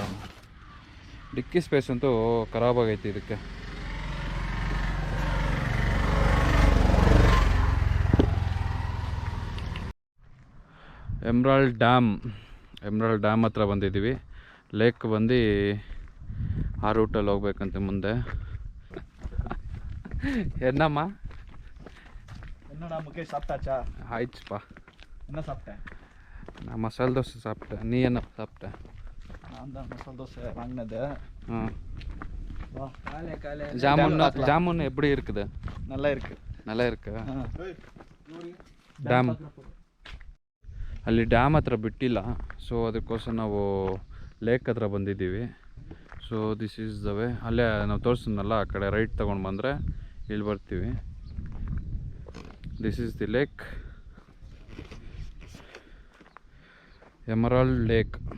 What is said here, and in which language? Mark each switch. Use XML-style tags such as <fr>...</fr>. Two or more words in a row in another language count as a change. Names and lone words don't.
<kn>ಡಿಕ್ಕಿ ಸ್ಪೇಸ್ ಅಂತೂ ಖರಾಬಾಗೈತಿ ಇದಕ್ಕೆ. ಎಮ್ರಾಲ್ಡ್ ಡ್ಯಾಮ್ ಹತ್ರ ಬಂದಿದ್ದೀವಿ. ಲೇಕ್ ಬಂದು ಆ ರೂಟಲ್ಲಿ ಹೋಗ್ಬೇಕಂತೆ ಮುಂದೆ.</kn> <ta>என்னம்மா என்னடா முகேஷ் சாப்பிட்டாச்சா? ஆயிடுச்சுப்பா. என்ன சாப்பிட்டேன்? நான் மசாலா தோசை சாப்பிட்டேன். நீ என்ன சாப்பிட்ட? நான் தான் மசாலா தோசை வாங்கினது. ஜாமுன் எப்படி இருக்குது? நல்லா இருக்கு. நல்லா இருக்கு.</ta> <kn>ಡ್ಯಾಮ್ ಅಲ್ಲಿ ಡ್ಯಾಮ್ ಹತ್ರ ಬಿಟ್ಟಿಲ್ಲ, ಸೊ ಅದಕ್ಕೋಸ್ಕರ ನಾವು ಲೇಕ್ ಹತ್ರ ಬಂದಿದ್ದೀವಿ.</kn> <en>so this is the way.</en> <kn>ಅಲ್ಲೇ ನಾವು ತೋರಿಸಿದ್ನಲ್ಲ, ಆ ಕಡೆ ರೈಟ್ ತೊಗೊಂಡು ಬಂದರೆ ಇಲ್ಲಿ ಬರ್ತೀವಿ.</kn> <en>this is the lake, Emerald Lake.</en>